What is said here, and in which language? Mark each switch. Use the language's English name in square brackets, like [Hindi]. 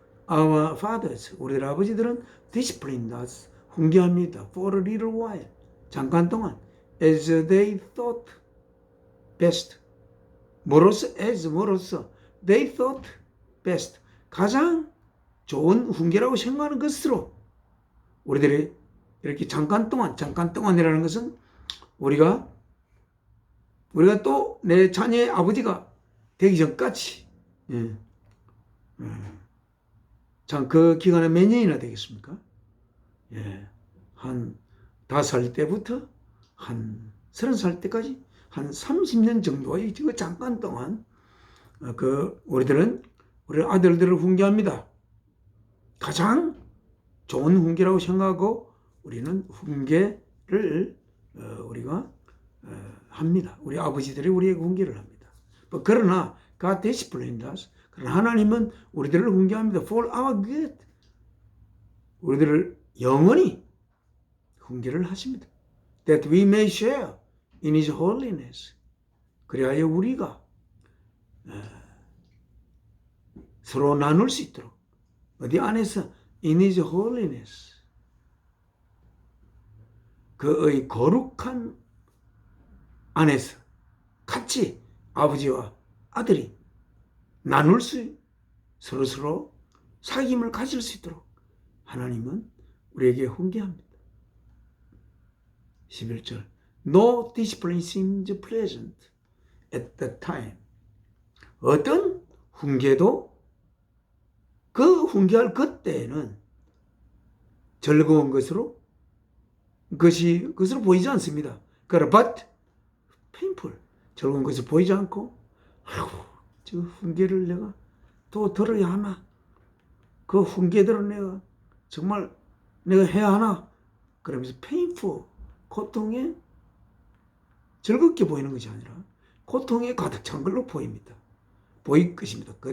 [English] Our fathers, [Korean] 우리들 아버지들은 [English] disciplined us, [Korean] 훈계합니다. [English] For a little while, [Korean] 잠깐 동안, [English] as they thought best. [Korean] 뭐로서 [English] they thought best. [Korean] 가장 좋은 훈계라고 생각하는 것으로 우리들이 이렇게 잠깐동안이라는 것은 우리가 또 내 자녀의 아버지가 되기 전까지, 참, 그 기간에 몇 년이나 되겠습니까? 한 5살 때부터 한 30살 때까지 한 30년 정도의 그 잠깐 동안, 우리 아들들을 훈계합니다. 가장 좋은 훈계라고 생각하고 우리는 훈계를 우리가 합니다. 우리 아버지들이 우리에게 훈계를 합니다. 그러나 [English] God disciplined us. [Korean] 그러나 하나님은 우리들을 훈계합니다. [English] For our good. [Korean] 우리들을 영원히 훈계를 하십니다. [English] That we may share in His holiness. [Korean] 그리하여 우리가 서로 나눌 수 있도록 어디 안에서 [English] in His holiness. [Korean] 그의 거룩한 안에서 같이 아버지와 아들이 나눌 서로 사귐을 가질 수 있도록 하나님은 우리에게 훈계합니다. 11절. [English] No discipline seems pleasant at that time. [Korean] 어떤 훈계도 그 훈계할 그때에는 즐거운 것으로 보이지 않습니다. 그러나 [English] but painful. [Korean] 즐거운 것을 보이지 않고, 저 훈계를 내가 또 들어야 하나? 그 훈계대로 내가 정말 내가 해야 하나? 그러면서 painful, 고통에 즐겁게 보이는 것이 아니라 고통에 가득 찬 걸로 보일 것입니다.